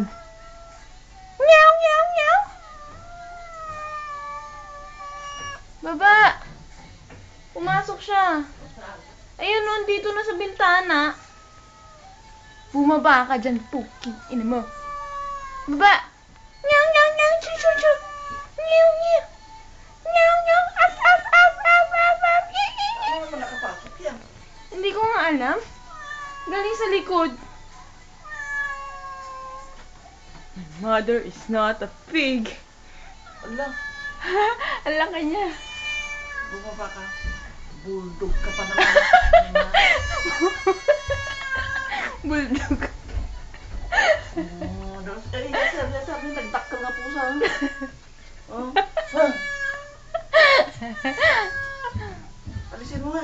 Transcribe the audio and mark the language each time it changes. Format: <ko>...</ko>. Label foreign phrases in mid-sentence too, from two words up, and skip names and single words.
<tl>Meow, meow, meow. Baba! Pumasok siya. Ayun, nandito na sa bintana. Bumaba ka dyan, puking ina mo. Baba! Meow, meow, meow, chu, chu, chu. Meow, meow. Meow, meow, af, af, af, af, af, af. Ano naman nakapasok yan? Hindi ko nga alam. Galing sa likod.</tl> <en>My mother is not a pig.</en> <tl>Ala, Ang laki niya. bumaba ka. Bulldog ka pa naman. Bulldog.</tl> <ilo>Sabi, nagdakkel nga pusa.</ilo> <tl>Oh. Alisin mo nga.</tl>